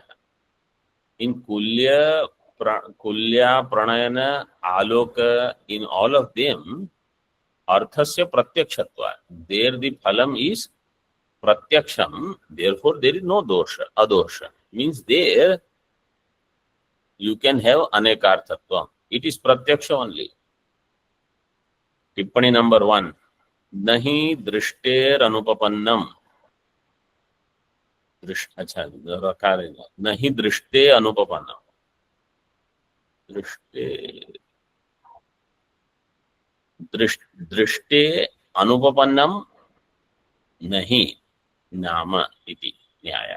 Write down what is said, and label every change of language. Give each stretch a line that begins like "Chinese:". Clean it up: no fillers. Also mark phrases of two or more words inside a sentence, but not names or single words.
English: In Kulya Pranayana Aloka, in all of them,
Sanskrit: अर्थस्य प्रत्यक्षत्वाद.
English: There the phalam is Pratyaksham, therefore there is no
Sanskrit: दोष, अदोष.
English: Means there you can have Anekarthatvam. It is Pratyaksha only. Tippani number 1.
Sanskrit: नहि दृष्टेर् अनुपपन्नम्. नहि दृष्टे अनुपपन्नम्. दृष्टे अनुपपन्नम् नहि नाम इति न्याय.